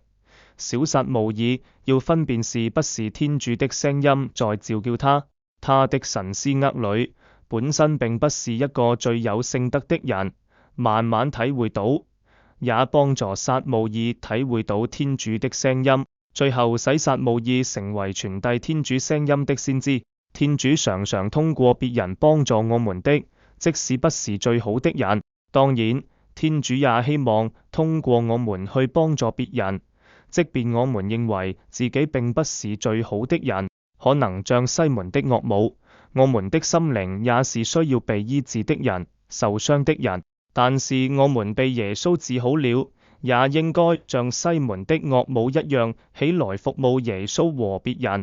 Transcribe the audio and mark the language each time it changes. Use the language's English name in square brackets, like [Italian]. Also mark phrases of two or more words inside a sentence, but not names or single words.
[Chinese] 小撒慕爾要分辨是不是天主的聲音在召叫他的神思厄裡本身並不是一個最有聖德的人，慢慢體會到，也幫助撒慕爾體會到天主的聲音，最後使撒慕爾成為傳遞天主聲音的先知。天主常常通過別人幫助我們的，即使不是最好的人。當然，天主也希望通過我們去幫助別人，即便我們認為自己並不是最好的人。可能像西門的岳母，我們的心靈也是需要被醫治的人，受傷的人。但是我們被耶穌治好了，也應該像西門的岳母一樣起來服務耶穌和別人。